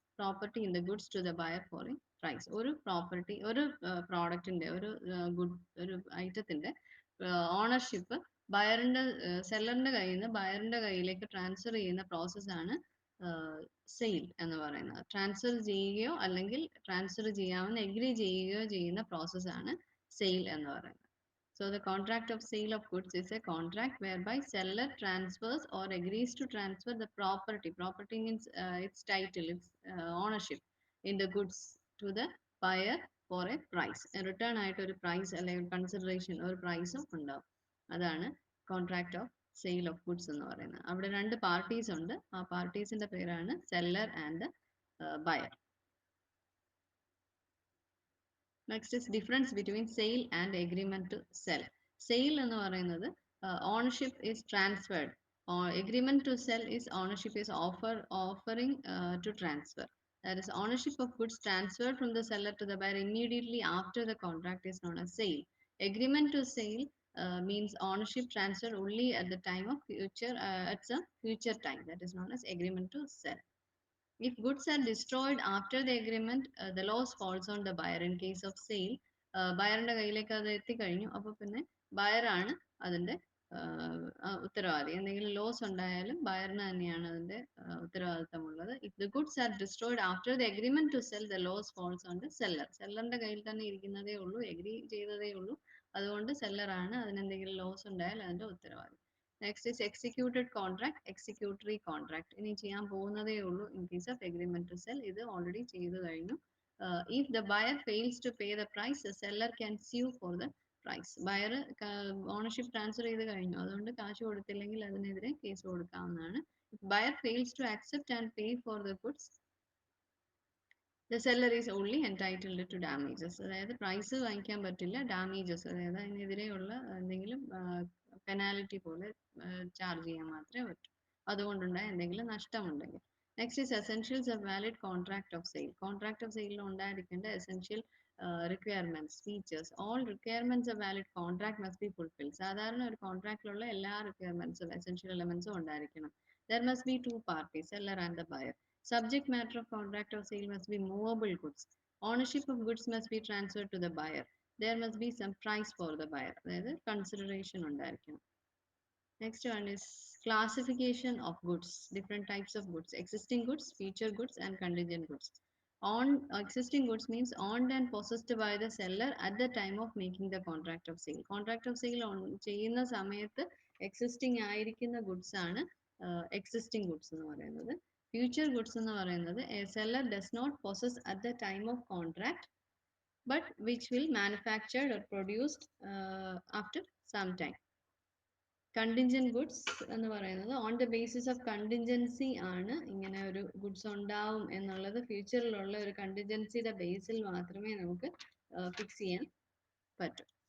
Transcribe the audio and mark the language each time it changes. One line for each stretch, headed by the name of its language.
English: Property in the goods to the buyer for a price.
Malayalam: ഒരു property ഒരു പ്രോഡക്റ്റിന്റെ ഒരു good ഒരു ഐറ്റത്തിന്റെ ഓണർഷിപ്പ് ബയറിന്റെ സെല്ലറിന്റെ കയ്യിൽ നിന്ന് ബയറിന്റെ കയ്യിലേക്ക് ട്രാൻസ്ഫർ ചെയ്യുന്ന പ്രോസസ്സാണ് സെയിൽ എന്ന് പറയുന്നത്. ട്രാൻസ്ഫർ ചെയ്യുകയോ അല്ലെങ്കിൽ ട്രാൻസ്ഫർ ചെയ്യാമെന്ന് എഗ്രി ചെയ്യുകയോ ചെയ്യുന്ന പ്രോസസ്സാണ് സെയിൽ എന്ന് പറയുന്നത്.
English: So the contract of sale of goods is a contract whereby seller transfers or agrees to transfer the property. Property means its title, its ownership in the goods to the buyer for a price.
Malayalam: A return ആയിട്ട് ഒരു price അല്ലെങ്കിൽ consideration ഒരു പ്രൈസും ഉണ്ടാവും. അതാണ് contract of sale of goods എന്ന് പറയുന്നത്. അവിടെ രണ്ട് പാർട്ടീസ് ഉണ്ട്. ആ പാർട്ടീസിന്റെ പേരാണ് seller and buyer.
English: Next is difference between sale and agreement to sell. Sale
Malayalam: എന്ന് പറയുന്നത്
English: ownership is transferred. Agreement to sell is ownership is offering to transfer. That is ownership of goods transferred from the seller to the buyer immediately after the contract is known as sale. Agreement to sale means ownership transfer only at the time of future at some future time. That is known as agreement to sell. If goods are destroyed after the agreement, the loss falls on the buyer. In case of sale,
Malayalam: ബയറിന്റെ കയ്യിലേക്ക് അത് എത്തിക്കഴിഞ്ഞു. അപ്പോൾ പിന്നെ ബയറാണ് അതിന്റെ ഉത്തരവാദി. എന്തെങ്കിലും loss ഉണ്ടായാലും ബയറിന് തന്നെയാണ് അതിന്റെ ഉത്തരവാദിത്തമുള്ളത്.
English: If the goods are destroyed after the agreement to sell, the loss falls on the seller.
Malayalam: സെല്ലറിന്റെ കയ്യിൽ തന്നെ ഇരിക്കുന്നതേ ഉള്ളൂ, എഗ്രി ചെയ്തതേ ഉള്ളൂ. അതുകൊണ്ട് സെല്ലറാണ് അതിനെന്തെങ്കിലും ലോസ് ഉണ്ടായാൽ അതിന്റെ ഉത്തരവാദി.
English: Next is executed contract, executory contract.
Malayalam: ഇനി ചെയ്യാൻ പോകുന്നതേ ഉള്ളൂ.
English: In case of agreement to sell,
Malayalam: ഇത് ഓൾറെഡി ചെയ്തു കഴിഞ്ഞു.
English: If the buyer fails to pay the price, the seller can sue for the price.
Malayalam: Buyer ownership transfer ചെയ്ത് കഴിഞ്ഞു, അതുകൊണ്ട് കാശ് കൊടുത്തില്ലെങ്കിൽ അതിനെതിരെ കേസ് കൊടുക്കാവുന്നതാണ്.
English: If buyer fails to accept and pay for the goods, the seller is only entitled to damages.
Malayalam: അതായത് price വാങ്ങിക്കാൻ പറ്റില്ല, ഡാമേജസ് അതായത് അതിനെതിരെയുള്ള എന്തെങ്കിലും പെനാലിറ്റി പോലെ ചാർജ് ചെയ്യാൻ മാത്രമേ പറ്റൂ, അതുകൊണ്ടുണ്ടായ എന്തെങ്കിലും നഷ്ടമുണ്ടെങ്കിൽ.
English: Next is essentials of valid contract of sale.
Malayalam: Contract of സെയിലിൽ ഉണ്ടായിരിക്കേണ്ട essential requirements, features.
English: All requirements of valid contract must be fulfil.
Malayalam: സാധാരണ ഒരു കോൺട്രാക്റ്റിലുള്ള എല്ലാ റിക്വയർമെന്റ്സും എസെൻഷ്യൽ എലമെന്റ്സും ഉണ്ടായിരിക്കണം.
English: There must be two parties, seller and the buyer. Subject matter of contract of sale must be movable goods. Ownership of goods must be transferred to the buyer. There must be some price for the buyer.
Malayalam: അതായത് consideration ഉണ്ടായിരിക്കണം.
English: Next one is classification of goods. Different types of goods. Existing goods, feature goods and contingent goods. Existing goods means owned and possessed by the seller at the time of making the contract of sale. Contract of sale
Malayalam: ചെയ്യുന്ന സമയത്ത് existing ആയിരിക്കുന്ന goods ആണ്
English: existing goods
Malayalam: എന്ന് പറയുന്നത്.
English: Future goods
Malayalam: എന്ന് പറയുന്നത്
English: a seller does not possess at the time of contract but which will manufactured or produced after some time.
Malayalam: Contingent goods എന്ന് പറയുന്നത്
English: on the basis of contingency
Malayalam: ആണ് ഇങ്ങനെ ഒരു ഗുഡ്സ് ഉണ്ടാവും എന്നുള്ളത് ഫ്യൂച്ചറിലുള്ള ഒരു കണ്ടിൻജൻസിയുടെ ബേസിൽ മാത്രമേ നമുക്ക് ഫിക്സ് ചെയ്യാൻ പറ്റൂ.